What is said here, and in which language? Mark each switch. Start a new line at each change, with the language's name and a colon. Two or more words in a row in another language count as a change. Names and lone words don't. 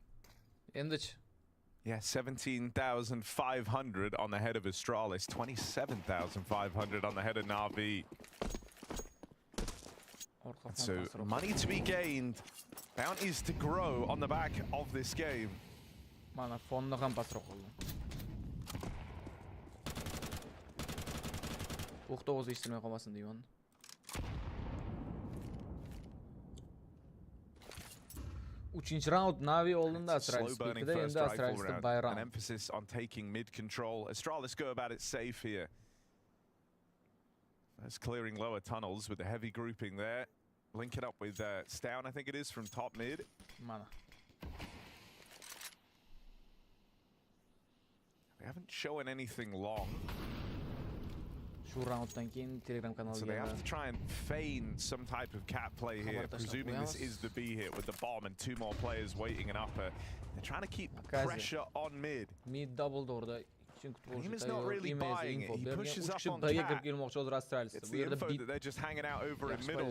English: Yeah, 17,500 on the head of Astralis, 27,500 on the head of Na'Vi. So money to be gained, bounties to grow on the back of this game.
Uzbek: Mana fonni ham pastroq qildi. O'qda o'zi eshitmay qolmasin deyman. Uchinchi round Na'Vi oldinda Astralis pikida, endi Astralisda bayram.
English: An emphasis on taking mid control. Astralis go about it safe here. That's clearing lower tunnels with the heavy grouping there. Link it up with Stown, I think it is, from top mid.
Uzbek: Mana.
English: They haven't shown anything long.
Uzbek: Shu rounddan keyin Telegram kanaliga.
English: So they have to try and feign some type of cat play here, presuming this is the B hit with the bomb and 2 more players waiting an upper. They're trying to keep pressure on mid. Mid double door. He's not really buying it. He pushes up on cat. It's the info that they're just hanging out over in middle.